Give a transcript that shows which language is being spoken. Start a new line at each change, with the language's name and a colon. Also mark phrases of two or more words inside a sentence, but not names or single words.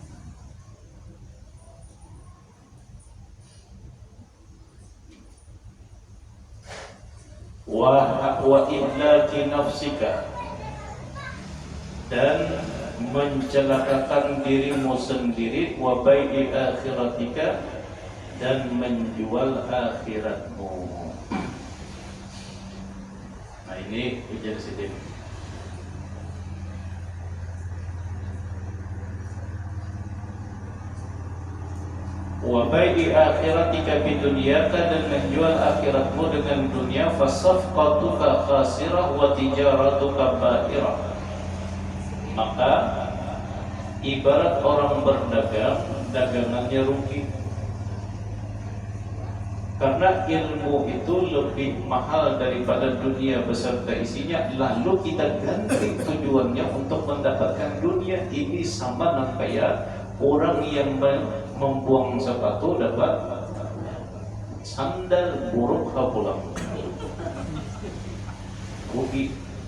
Arabic: وإهلاك نفسك,
Indonesian: dan mencelakakan dirimu sendiri,
Arabic: وبيع آخرتك,
Indonesian: dan menjual akhiratmu.
Banjar: Nah, ini ujar Sidin.
Arabic: وبيع آخرتك بدنياك,
Indonesian: dan menjual akhiratmu dengan dunia.
Arabic: فصفقتك خاسرة وتجارتك بائرة.
Indonesian: Maka ibarat orang berdagang, dagangannya rugi. Karena ilmu itu lebih mahal daripada dunia beserta isinya, lalu kita ganti tujuannya untuk mendapatkan dunia. Ini sama kayak orang yang membuang sepatu dapat sandal buruk pulang, rugi.